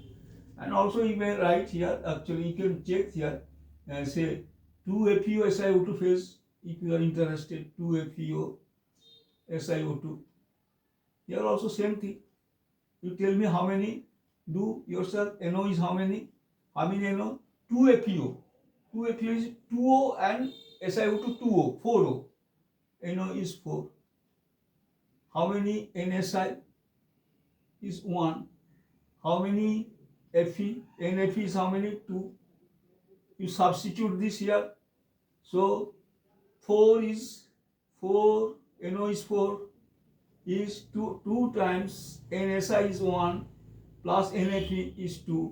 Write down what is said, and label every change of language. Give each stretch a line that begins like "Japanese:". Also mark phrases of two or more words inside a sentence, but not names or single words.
English: And also you may write here, actually you can check here, say 2FeO.SiO2 phase, if you are interested, 2FeO.SiO2. Here also same thing. You tell me how many, do yourself, NO is how many? How many NO? 2FeO. 2FeO is 2O and SiO2 2O, 4O. NO is 4. How many NSi? Is 1. How many Fe? NFe is how many? 2. You substitute this here. So 4 is 4, NO is 4, is 2 times NSi is 1 plus NFe is 2.